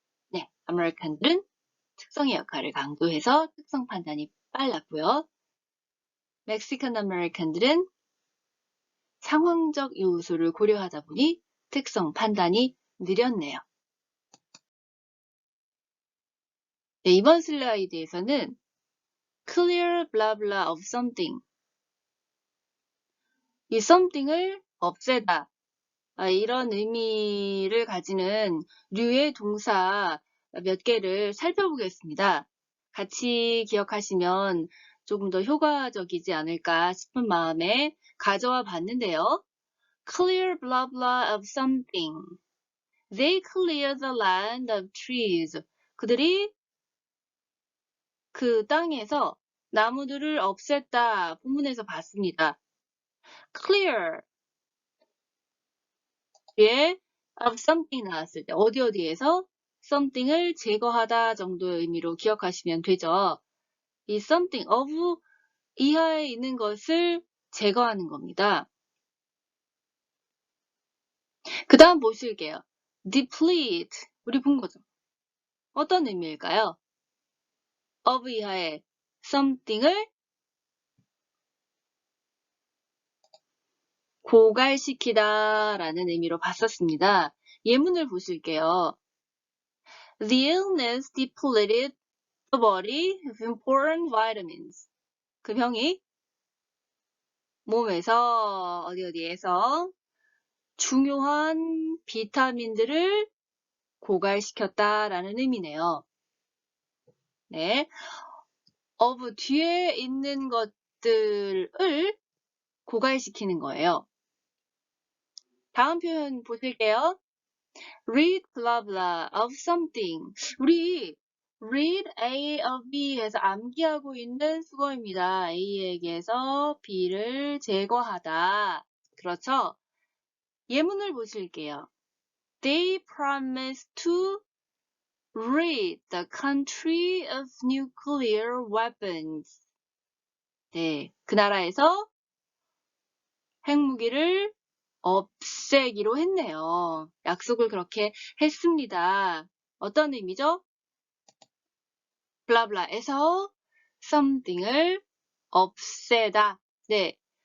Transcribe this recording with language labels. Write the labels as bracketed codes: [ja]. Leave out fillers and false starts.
[ko] 네, 아메리칸들은 특성의 역할을 강조해서 특성 판단이 빨랐고요. 멕시칸 아메리칸들은 상황적 요소를 고려하다 보니 특성 판단이 느렸네요. 네, 이번 슬라이드에서는 [en] clear blah blah of something. [ko] 이 something을 없애다. 이런 의미를 가지는 류의 동사 몇 개를 살펴보겠습니다. 같이 기억하시면 조금 더 효과적이지 않을까 싶은 마음에 가져와 봤는데요. [en] Clear blah blah of something. They clear the land of trees. [ko] 그들이 그 땅에서 나무들을 없앴다. 본문에서 봤습니다. Clear 에 of something 나왔을 때 어디에서 something을 제거하다 정도의 의미로 기억하시면 되죠. 이 something of 이하에 있는 것을 제거하는 겁니다. 그 다음 보실게요. deplete 우리 본 거죠. 어떤 의미일까요? of 이하에 something을 고갈시키다 라는 의미로 봤었습니다. 예문을 보실게요. [en] The illness depleted the body of important vitamins. [ko] 그 병이 몸에서 어디에서 중요한 비타민들을 고갈시켰다라는 의미네요. 네, of 뒤에 있는 것들을 고갈시키는 거예요. 다음 표현 보실게요. [en] read blah blah of something. [ko] 우리 [en] read A of B [ko] 해서 암기하고 있는 수거입니다. A에게서 B를 제거하다. 그렇죠? 예문을 보실게요. [en] They promised to rid the country of nuclear weapons. [ko] 네, 그 나라에서 핵무기를 없애기로 했네요. 약속을 그렇게 했습니다. 어떤 의미죠? 블라블라에서 something을 없애다. 네,